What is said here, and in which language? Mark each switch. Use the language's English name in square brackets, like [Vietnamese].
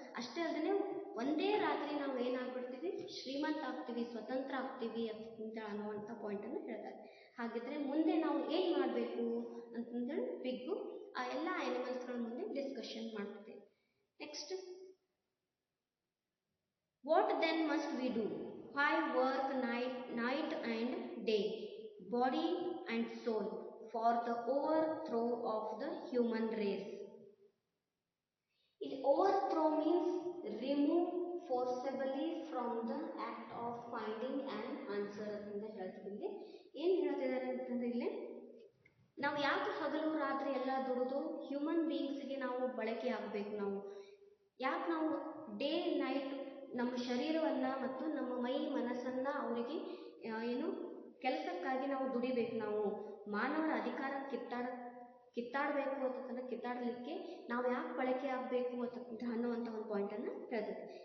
[Kannada] ಅಷ್ಟೇ ಅಲ್ಲದೆ ಒಂದೇ ರಾತ್ರಿ ನಾವು ಏನಾಗ್ಬಿಡ್ತೀವಿ, ಶ್ರೀಮಂತ ಆಗ್ತೀವಿ, ಸ್ವತಂತ್ರ ಆಗ್ತೀವಿ ಅಂತ ಅನ್ನುವಂಥ ಪಾಯಿಂಟನ್ನು ಹೇಳ್ತಾರೆ. ಹಾಗಿದ್ರೆ ಮುಂದೆ ನಾವು ಏನು ಮಾಡಬೇಕು ಅಂತಂದೇಳಿ ಪಿಗ್ಗು ಆ ಎಲ್ಲ ಆನಿಮಲ್ಸ್ಗಳ ಮುಂದೆ ಡಿಸ್ಕಷನ್ ಮಾಡ್ತೀವಿ. [English] Next, what then must we do? Why work night and day, body and soul, for the overthrow of the human race? [Kannada] ಇಲ್ಲಿ [English] overthrow means remove forcibly from the act of finding an answer [Kannada] ಅಂತ ಹೇಳ್ತಿದ್ವಿ. ಏನು ಹೇಳ್ತಿದ್ದಾರೆ ಅಂತಂದ್ರೆ ಇಲ್ಲಿ ನಾವು ಯಾಕೆ ಹಗಲು ರಾತ್ರಿ ಎಲ್ಲ ದುಡಿದು ಹ್ಯೂಮನ್ ಬೀಯಿಂಗ್ಸ್ಗೆ ನಾವು ಬಳಕೆ ಆಗಬೇಕು? ನಾವು ಯಾಕೆ ನಾವು ಡೇ ನೈಟ್ ನಮ್ಮ ಶರೀರವನ್ನು ಮತ್ತು ನಮ್ಮ ಮೈ ಮನಸ್ಸನ್ನು ಅವರಿಗೆ ಏನು ಕೆಲಸಕ್ಕಾಗಿ ನಾವು ದುಡಿಬೇಕು? ನಾವು ಮಾನವರ ಅಧಿಕಾರ ಕಿತ್ತಾಡಬೇಕು ಅಂತಂದ್ರೆ ಕಿತ್ತಾಡಲಿಕ್ಕೆ ನಾವು ಯಾಕೆ ಬಳಕೆ ಆಗಬೇಕು ಅಂತ ಅನ್ನುವಂಥ ಒಂದು ಪಾಯಿಂಟನ್ನು ಹೇಳ್ತದೆ.